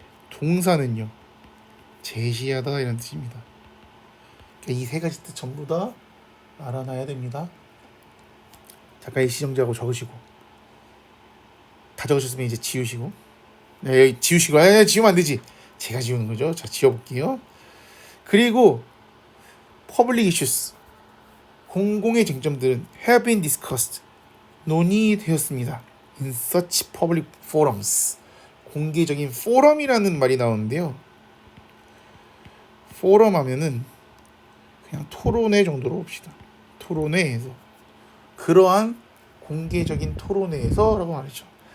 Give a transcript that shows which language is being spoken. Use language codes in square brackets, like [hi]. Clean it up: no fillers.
[ko] 동사는요, 제시하다 이런 뜻입니다. 그러니까 이 세 가지 뜻 전부 다 알아놔야 됩니다. 작가의 시정자하고 적으시고, 다 적으셨으면 이제 지우시고, 네, 지우시고, 지우면 안 되지. 제가 지우는 거죠. 자, 지워볼게요. 그리고 [en] public issues, [ko] 공공의 쟁점들은 [en] have been discussed, [ko] 논의되었습니다. [en] in such public forums, [ko] 공개적인 포럼이라는 말이 나오는데요. 포럼 하면은 그냥 토론회 정도로 봅시다. 토론회에서, 그러한 공개적인 토론회에서라고 말이죠.